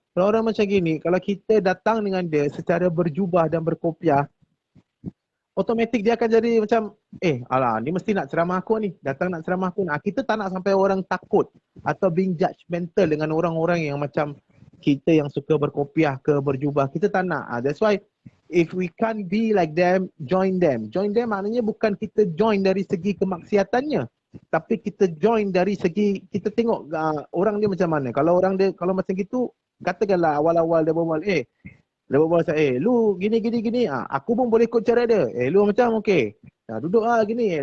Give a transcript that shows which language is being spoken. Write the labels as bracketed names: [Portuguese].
[Malay] Kalau orang macam gini, kalau kita datang dengan dia secara berjubah dan berkopiah, otomatik dia akan jadi macam, alah ni mesti nak ceramah aku ni, datang nak ceramah aku. Kita tak nak sampai orang takut atau [English] being judgemental [Malay] dengan orang-orang yang macam kita yang suka berkopiah ke berjubah. Kita tak nak. [English] That's why if we can't be like them, join them. Join them [Malay] maknanya bukan kita join dari segi kemaksiatannya, tapi kita join dari segi kita tengok orang dia macam mana. Kalau orang dia kalau macam gitu, katakanlah awal-awal dia berbual, dia berbual macam, lu gini. Aku pun boleh ikut cara dia. Lu macam okey. Duduk gini.